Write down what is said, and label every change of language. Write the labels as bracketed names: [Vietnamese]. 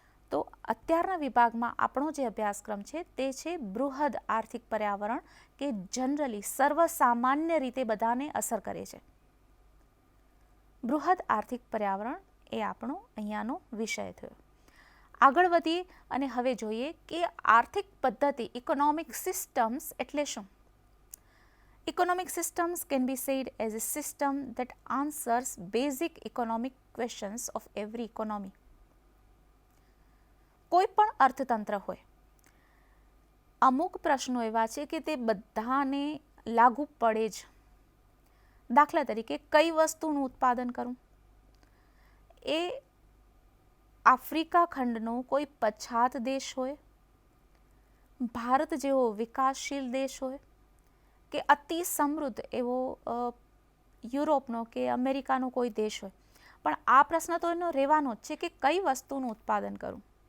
[Gujarati] તો અત્યારના વિભાગમાં આપણો જે અભ્યાસક્રમ છે તે છે બૃહદ આર્થિક પર્યાવરણ, કે જનરલી સર્વસામાન્ય રીતે બધાને અસર કરે છે. બૃહદ આર્થિક પર્યાવરણ એ આપણો અહીંયાનો વિષય થયો. આગળ વધીએ અને હવે જોઈએ કે આર્થિક પદ્ધતિ, ઇકોનોમિક સિસ્ટમ્સ એટલે શું? [English] Economic systems can be said as a system that answers basic economic questions of every economy. [Gujarati] કોઈ પણ અર્થતંત્ર હોય, અમુક પ્રશ્નો એવા છે કે તે બધાને લાગુ પડે જ. દાખલા તરીકે કઈ વસ્તુનું ઉત્પાદન કરવું, એ આફ્રિકા ખંડનો કોઈ પછાત દેશ હોય, ભારત જેવો વિકાસશીલ દેશ હોય, કે અતિ સમૃદ્ધ એવો યુરોપનો કે અમેરિકાનો કોઈ દેશ હોય, પણ આ પ્રશ્ન તો એનો રહેવાનો જ છે કે કઈ વસ્તુનું ઉત્પાદન કરવું.